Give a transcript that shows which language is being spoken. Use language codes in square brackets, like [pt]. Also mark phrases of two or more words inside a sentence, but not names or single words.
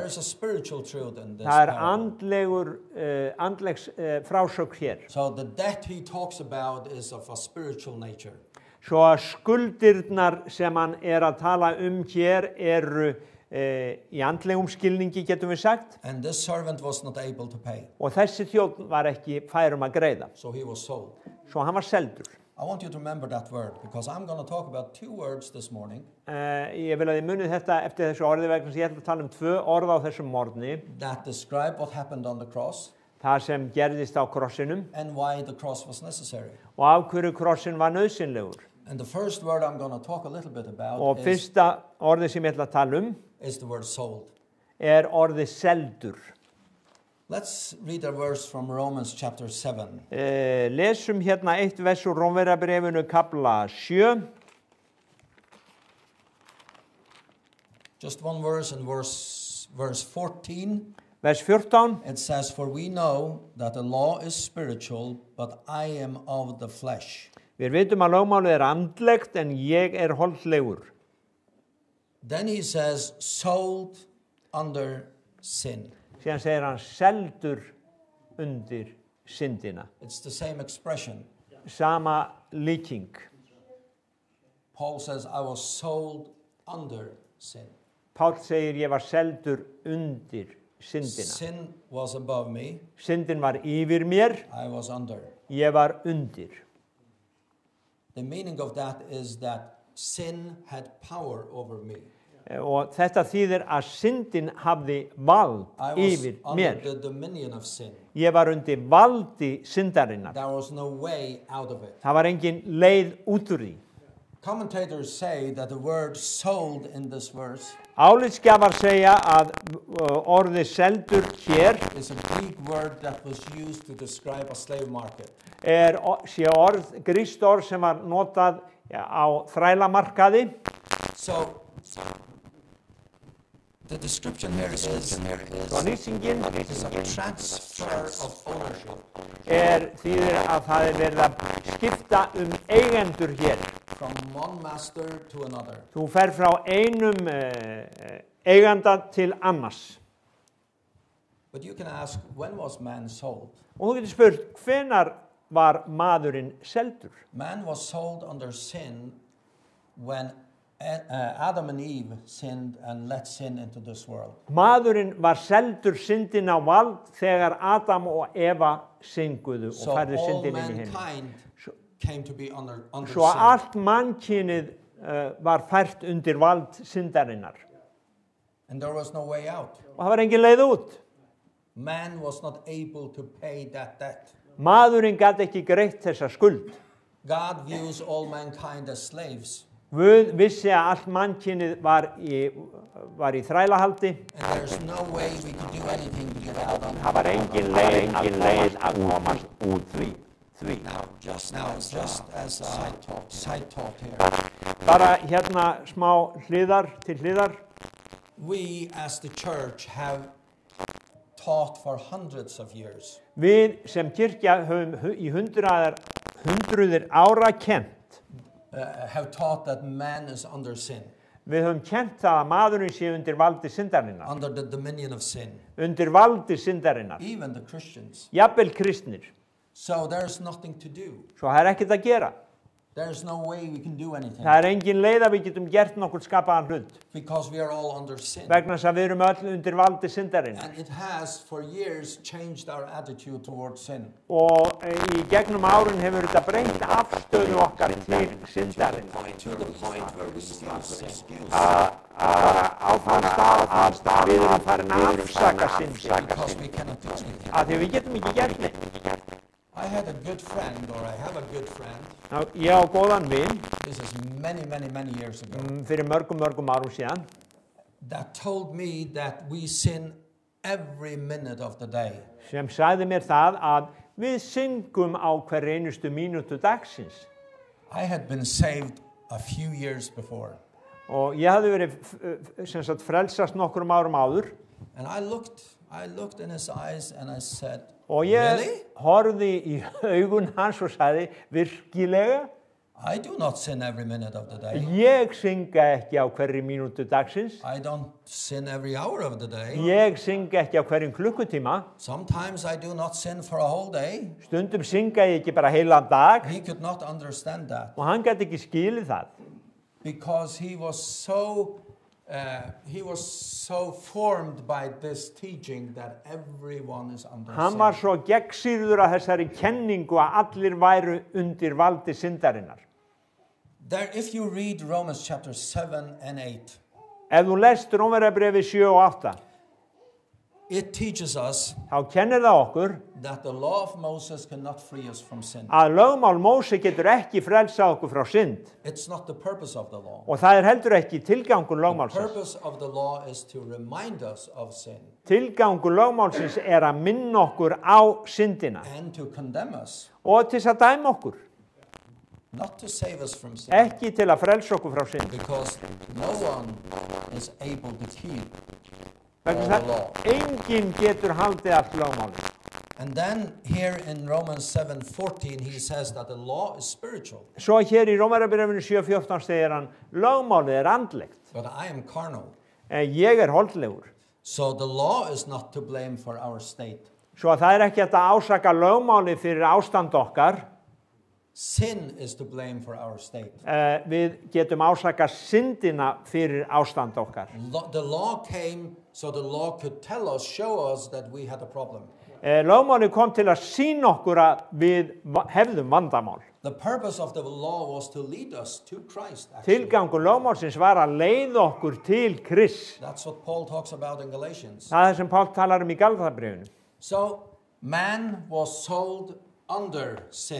[en] is a spiritual truth in this [is] Það [en] parable. [is] andlegs frásögn hér. [en] So the debt he talks about is of a spiritual nature. [is] Svo að skuldirnar sem hann að tala hér eru í andlegum skilningi, getum við sagt. [en] And this servant was not able to pay. [is] Og þessi þjónn var ekki fær að greiða. [en] So he was sold. [is] Svo hann var seldur. [en] I want you to remember that word because I'm going to talk about two words this morning [is] Ég vil að þið munið þetta eftir þessu orði vegna sem ég ætla að tala 2 orð á þessum morgni. [en] that describe what happened on the cross [is] Það sem gerðist á krossinum [en] and why the cross was necessary. [is] og af hverju krossin var nauðsynlegur. [en] And the first word I'm going to talk a little bit [is] Og [en] about [is] fyrsta orðið sem ég ætla að tala [en] is the word sold. [is] orðið seldur. [en] Let's read a verse from Romans chapter 7. [is] Lesum hérna eitt vers úr Rómverjabrefinu kafla 7. [en] Just one verse in verse 14. [is] Vers 14. [en] It says, for we know that the law is spiritual, but I am of the flesh. [is] Við vitum að lögmálið andlegt en ég holdlegur. [en] Then he says, sold under sin. [is] Síðan segir hann seldur undir syndina. [en] It's the same expression. [is] Sama líking. [en] Paul says, I was sold under sin. [is] Páll segir ég var seldur undir syndina. [en] Sin was above me. [is] Syndin var yfir mér, [en] I was under. [is] ég var undir. [en] The meaning of that is that sin had power over me. [is] Og þetta þýðir að syndin hafði vald [en] I was [is] yfir [en] under [is] mér. [en] the dominion of sin. [is] Ég var undir valdi syndarinnar. [en] There was no way out of it. [is] Það var engin leið út úr því. [en] Commentators say that the word sold in this verse [is] Álitsgjafar segja að orðið seldur hér [en] is a Greek word that was used to describe a slave market. [is] sé grískt orð sem var notað á þrælamarkaði. [en] So the description here is [is] Lýsingin [en] is a transfer of ownership [is] þýðir að það verið að skipta eigendur hér. [en] from one master to another. [is] Þú fer frá einum eiganda til annars. [en] But you can ask, when was man sold? [is] Og þú getur spurt, hvenær var maðurinn seldur? [en] Man was sold under sin when Adam and Eve sinned and let sin into this world. [is] Maðurinn var seldur syndin á vald þegar Adam og Eva synguðu og [en] So [is] færðu [en] all [is] syndin inn í heim. [en] mankind came to be under [is] Svo [en] sin. [is] allt mannkynið var fært undir vald syndarinnar. [en] And there was no way out. [is] Og það var engin leið út. [en] Man was not able to pay that debt. [is] Maðurinn gat ekki greitt þessa skuld. [en] God views all mankind as slaves. [is] Guð vissi að allt mannkynið var í þrælahaldi. [en] And there's no way we could do anything to get out of it. [is] Það var engin leið að komast út því. [en] Now, just as a side talk here. [is] Bara hérna smá til hliðar. [en] We as the church have taught for hundreds of years [is] Við sem kirkja höfum í hundruðir ára kennt. [en] have taught that man is under sin, [is] Við höfum kennt það að maðurinn sé undir valdi syndarinnar. [en] under the dominion of sin, [is] Undir valdi syndarinnar. [en] even the Christians. [is] Jafnvel kristnir. [en] So there's nothing to do. [is] Svo það ekkert að gera. [en] There's no way we can do anything [is] Það engin leið að við getum gert nokkuð skapaðan hlut. [en] because we are all under sin. [is] Vegna þess að við erum öll undir valdi syndarinnar. [en] And it has for years changed our attitude towards sin. [is] Og í gegnum árin hefur þetta breytt afstöðu okkar til syndarinnar. [en] To the point where we still sin. [is] Á þann stað við erum farin að afsaka syndina. [en] Because we cannot do anything. [is] Af því við getum ekki gert neitt. [en] I had a good friend, or I have a good friend. [is] Ég á góðan vin [en] This is many years ago. [is] fyrir mörgum árum síðan. [en] That told me that we sin every minute of the day. [is] Sem sagði mér það að við syngum á hver einustu mínútu dagsins. [en] I had been saved a few years before. [is] Og ég hafði verið frelsast nokkrum árum áður. [en] And I looked in his eyes and I said, [is] Og ég [en] really? [is] horfði í augun hans og sagði, virkilega? [en] I do not sin every minute of the day. [is] Ég synga ekki á hverri mínútu dagsins. [en] I don't sin every hour of the day. [is] Ég synga ekki á hverjum klukkutíma. [en] Sometimes I do not sin for a whole day. [is] Stundum synga ég ekki bara heilan dag. [en] He could not understand that [is] Og hann gæti ekki skilið það. [en] because he was so formed by this teaching that everyone is under [is] Hann var [en] sin. [is] svo gegnsýrður af þessari kenningu að allir væru undir valdi syndarinnar. [en] There, if you read Romans chapter 7 and 8, [is] Ef þú lest Rómverjabréfið 7 og 8, [en] it teaches us [is] þá kennir það okkur [en] that the law of Moses cannot free us from sin. [is] að lögmál Móse getur ekki frelsað okkur frá synd. [en] It's not the purpose of the law. [is] Og það heldur ekki tilgangur [en] The [is] lögmálsins. [en] purpose of the law is to remind us of sin [is] Tilgangur lögmálsins að minna okkur á syndina [en] and to condemn us, [is] og til þess að dæma okkur, [en] not to save us from sin. [is] ekki til að frelsa okkur frá synd. [en] Because no one is able to keep [is] Vegna [en] all [is] þess [en] the law. [is] að enginn getur haldið allt lögmálið. [en] And then here in Romans 7:14 he says that the law is spiritual, [is] Svo hér í Rómverjabréfinu 7:14 segir hann, lögmálið andlegt, [en] but I am carnal. [is] en ég holdlegur. [en] So the law is not to blame for our state. [is] Svo að það ekki hægt að ásaka lögmálið fyrir ástand okkar. [en] Sin is to blame for our state. [is] Við getum ásaka syndina fyrir ástand okkar. [en] The law came so the law could tell us, show us that we had a problem. [is] Lögmálið kom til að sýna okkur að við hefðum vandamál. [en] The purpose of the law was to lead us to Christ, actually. [is] Tilgangur lögmálsins var að leiða okkur til Krists. [en] That's what Paul talks about in Galatians. [is] Það sem Páll talar í Gálatabréfinu. [en] So man was sold under sin.